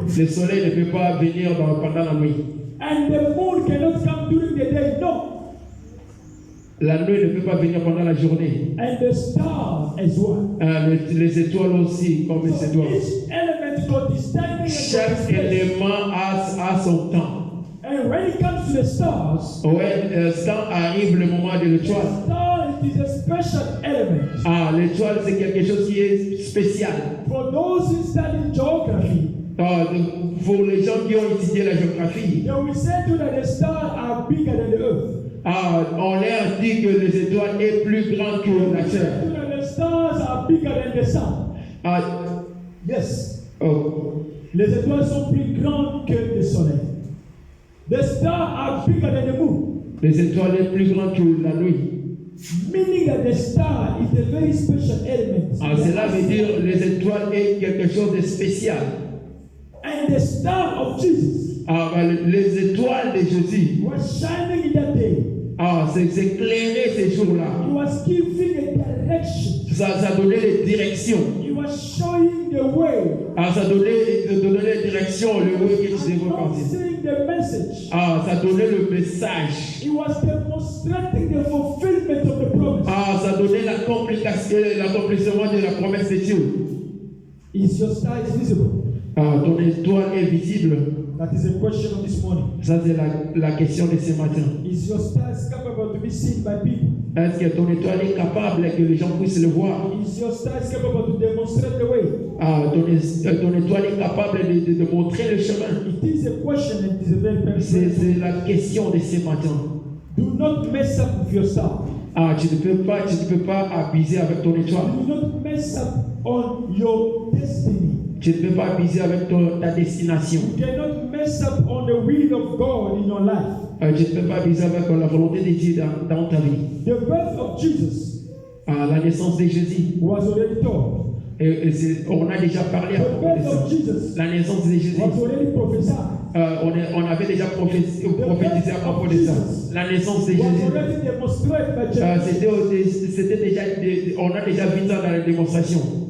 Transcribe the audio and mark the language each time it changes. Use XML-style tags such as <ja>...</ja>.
<fr>Le soleil ne peut pas venir pendant la nuit.</fr> <en>And the moon cannot come during the day. No.</en> <fr>La nuit ne peut pas venir pendant la journée.</fr> <en>And the stars as well.</en> <fr>Les étoiles aussi, comme les</fr> <en>So</en> <fr>étoiles.</fr> <en>each element got its timing and</en> <fr>Chaque</fr> <en>got its place.</en> <fr>élément a son temps.</fr> <en>And when it comes to the stars,</en> <fr>Quand arrive le moment de</fr> <en>the</en> <fr>l'étoile,</fr> <en>star is a special element.</en> <fr>L'étoile c'est quelque chose qui est spécial.</fr> <en>For those who study geography,</en> <fr>Pour les gens qui ont étudié la géographie,</fr> <en>they will say to that the stars are bigger than the earth.</en> <fr>on leur dit que les étoiles sont plus grandes que la</fr> <en>They</en> <fr>terre.</fr> <en>say to that the stars are bigger than the sun. Yes.</en> <fr>Les étoiles sont plus grandes que le soleil.</fr> <en>The stars are bigger than the moon.</en> <fr>Les étoiles sont plus grandes que la nuit.</fr> <en>Meaning that the star is a very special element.</en> <fr>Cela veut dire que les étoiles sont quelque chose de spécial.</fr> <en>And the star of Jesus</en> <fr>Les étoiles de Jésus,</fr> <en>was shining in that day.</en> <fr>c'est éclairé ces jours-là.</fr> <en>He was giving a direction.</en> <fr>Ça donnait les directions.</fr> <en>He was showing the way.</en> <fr>Ça donnait les directions, le way que tu devais partir.</fr> <en>Announcing the message.</en> <fr>Ça donnait le message.</fr> <en>He was demonstrating the fulfillment of the promise.</en> <fr>Ça donnait l'accomplissement de la promesse de Dieu.</fr> <en>Is your star visible?</en> <fr>Ton étoile est visible.</fr> <en>That is a question of this morning.</en> <fr>Ça, c'est la question de ce matin.</fr> <en>Is your star capable to be seen by people?</en> <fr>Est-ce que ton étoile est capable que les gens puissent le voir?</fr> <en>Is your star capable to demonstrate the way?</en> <fr>Ton étoile est capable de montrer le chemin.</fr> <en>It is a question and it is a very personal.</en> <fr>C'est la question de ce matin.</fr> <en>Do not mess up with your star.</en> <fr>Tu ne peux pas abuser avec ton étoile.</fr> <en>Do not mess up on your destiny.</en> <fr>Tu ne peux pas abuser avec ta destination.</fr> <en>You cannot mess up on the will of God in your life.</en> <fr>Tu ne peux pas abuser avec la volonté de Dieu dans ta vie.</fr> <en>The birth of Jesus</en> <fr>La naissance de Jésus.</fr> <en>was already told.</en> <fr>On a déjà parlé à</fr> <en>The</en> <fr>propos de</fr> <en>birth of</en> <fr>ça.</fr> <en>Jesus</en> <fr>La naissance de Jésus.</fr> <en>was already prophesied.</en> <fr>On avait déjà prophétisé à propos de ça. La naissance de</fr> <en>Was</en> <fr>Jésus.</fr> <en>already demonstrated by Jesus.</en> <fr>C'était déjà, on a déjà vu ça dans la démonstration.</fr>